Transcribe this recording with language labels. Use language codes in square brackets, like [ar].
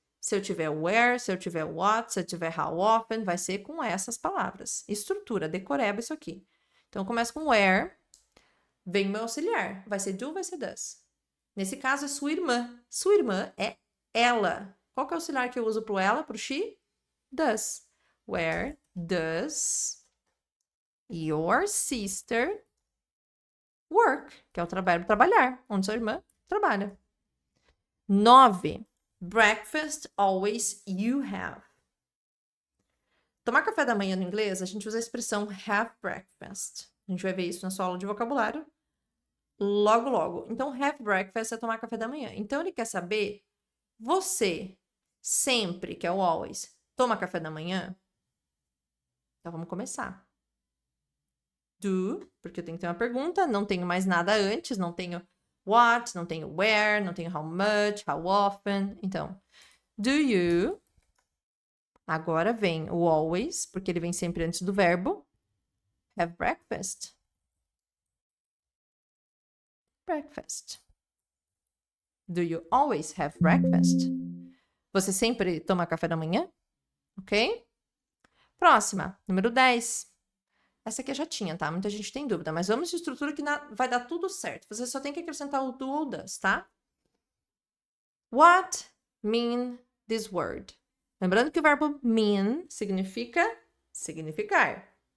[pt] Se eu tiver where, se eu tiver what, se eu tiver how often, vai ser com essas palavras. Estrutura, decoreba isso aqui. Então, eu começo com [en] where, [pt] vem o meu auxiliar. Vai ser do, vai ser does. Nesse caso, é sua irmã. Sua irmã é ela. Qual que é o auxiliar que eu uso para ela, para o she? [en] Does. Where does your sister work? [pt] Que é o verbo trabalhar, onde sua irmã trabalha. 9. [en] Breakfast always you have. [pt] Tomar café da manhã no inglês, a gente usa a expressão [en] have breakfast. [pt] A gente vai ver isso na sua aula de vocabulário logo, logo. Então, [en] have breakfast [pt] é tomar café da manhã. Então, ele quer saber, você sempre, que é o always, toma café da manhã? Então, vamos começar. Do, porque eu tenho que ter uma pergunta, não tenho mais nada antes, não tenho what, não tenho where, não tenho how much, how often. Então, [en] do you? [pt] Agora vem o always, porque ele vem sempre antes do verbo. [en] Have breakfast. Breakfast. Do you always have breakfast? [pt] Você sempre toma café da manhã? Ok? Próxima, número 10. Essa aqui eu já tinha, tá? Muita gente tem dúvida, mas vamos de estrutura que vai dar tudo certo. Você só tem que acrescentar o do ou does, tá? [en] What mean this word? [pt] Lembrando que o verbo mean significa significar.